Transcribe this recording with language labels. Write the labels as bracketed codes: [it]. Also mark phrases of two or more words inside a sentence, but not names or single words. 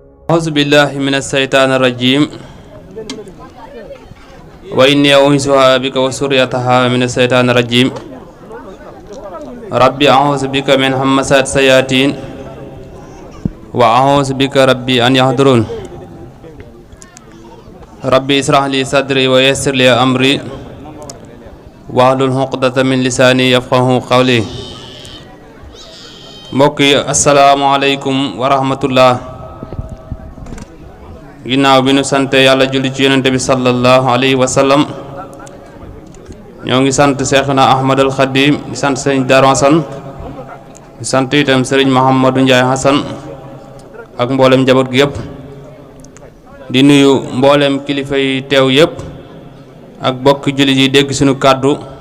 [ar] أعوذ بالله من الشيطان الرجيم وإني أعوذها بك وذريتها من الشيطان الرجيم ربي أعوذ بك من همزات الشياطين وأعوذ بك ربي أن يحضرون ربي اشرح لي صدري ويسر لي أمري واحلل عقدة من لساني يفقهوا قولي [wo] mbokk yi [ar] السلام عليكم ورحمة الله [wo] ginnaaw bi nu sante yàlla julli ci yonente bi [ar] صلى الله عليه وسلم [wo] ñoo ngi sant Seexuna Ahmadul Xadim di sant sëriñ Daaru Hasan di sant itam sëriñ Mouhamadou Ndiaye Hasan ak mboolem njaboot gi yëpp di nuyu mboolem kilifa yi teew yëpp ak bokk jullit yi dégg suñu kàddu